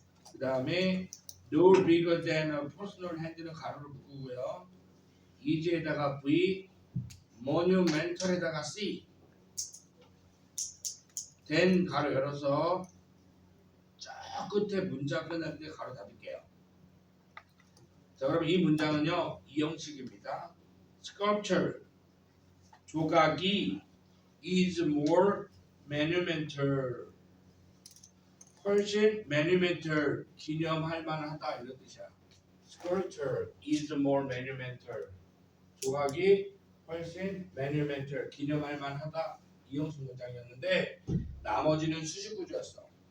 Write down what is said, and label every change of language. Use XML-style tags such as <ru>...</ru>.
<ko>그 다음에</ko> <en>no bigger than a personal hand</en> <ko>는 가로를 묶고요. 이지에다가 V, monumental에다가 C. 된 가로 열어서 저 끝에 문장 끝날 때 가로 닫을게요. 자, 그럼 이 문장은요, 이 형식입니다.</ko> <en>Sculpture,</en> <ko>조각이</ko> <en>is more monumental.</en> <ko>훨씬 monumental 기념할 만하다 이런 뜻이야.</ko> <en>Sculpture is more monumental.</en> <ko>조각이 훨씬 monumental 기념할 만하다 이형식 문장이었는데 나머지는 수식 구조였어.</ko>